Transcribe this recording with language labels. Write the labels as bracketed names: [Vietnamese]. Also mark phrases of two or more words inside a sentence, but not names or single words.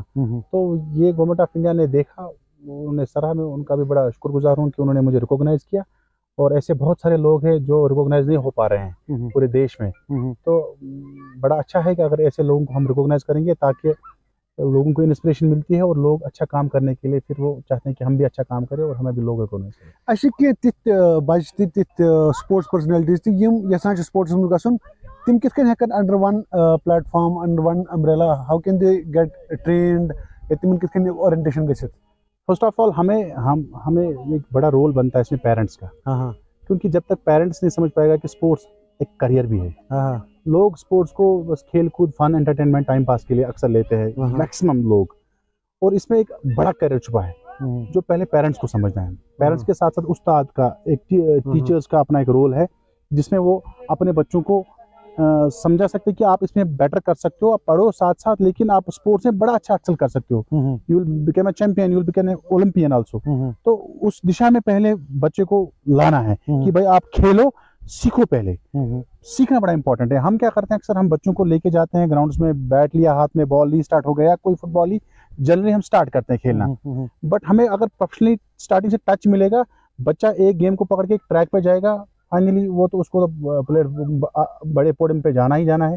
[Hindi] तो ये गवर्नमेंट ऑफ इंडिया ने देखा, उन्होंने सराहा, में उनका भी बड़ा शुक्रगुजार हूँ कि उन्होंने मुझे रिकॉग्नाइज़ किया, और ऐसे बहुत सारे लोग हैं जो रिकॉग्नाइज नहीं हो पा रहे हैं पूरे देश में। तो बड़ा अच्छा है कि अगर ऐसे लोगों को हम रिकॉग्नाइज करेंगे, ताकि लोगों को इंस्पिरेशन मिलती है और लोग अच्छा काम करने के लिए फिर वो चाहते हैं कि हम भी अच्छा काम करें और हमें भी लोग रिकॉग्नाइज करें। [Kashmiri] अच्छा कि तिथ बच्चे तिथ [English] sports personalities [Kashmiri] यम यसान स्पोर्ट्स में गसन, तिम किथ कन हेकन [English] under one platform, under one umbrella, how can they get trained, [Kashmiri] या तिमन किथ कन ओरिएंटेशन गसित? [English] first of all [Hindi] हमें एक बड़ा रोल बनता है इसमें पेरेंट्स का। क्योंकि जब तक पेरेंट्स नहीं समझ पाएगा कि स्पोर्ट्स एक करियर भी है, लोग स्पोर्ट्स को बस खेल कूद, फन, एंटरटेनमेंट, टाइम पास के लिए अक्सर लेते हैं मैक्सिमम लोग, और इसमें एक बड़ा करियर छुपा है जो पहले पेरेंट्स को समझना है। पेरेंट्स के साथ साथ उस्ताद का, एक टीचर्स का अपना एक रोल है, जिसमें वो अपने बच्चों को समझा सकते हैं कि आप इसमें बेटर कर सकते हो, आप पढ़ो साथ साथ, लेकिन आप स्पोर्ट्स में बड़ा अच्छा एक्सेल कर सकते हो, [English] you will become a champion, you will become an Olympian also. [Hindi] तो उस दिशा में पहले बच्चे को लाना है कि भाई आप खेलो, सीखो, पहले सीखना बड़ा इंपॉर्टेंट है। हम क्या करते हैं, अक्सर हम बच्चों को लेके जाते हैं ग्राउंड्स में, बैट लिया हाथ में, बॉल ली, स्टार्ट हो गया, कोई फुटबॉल ही जनरली हम स्टार्ट करते हैं खेलना। बट हमें अगर प्रोफेशनली स्टार्टिंग से टच मिलेगा, बच्चा एक गेम को पकड़ के एक ट्रैक पे जाएगा, फाइनली वो तो उसको प्लेयर बड़े पोडियम पे जाना ही जाना है।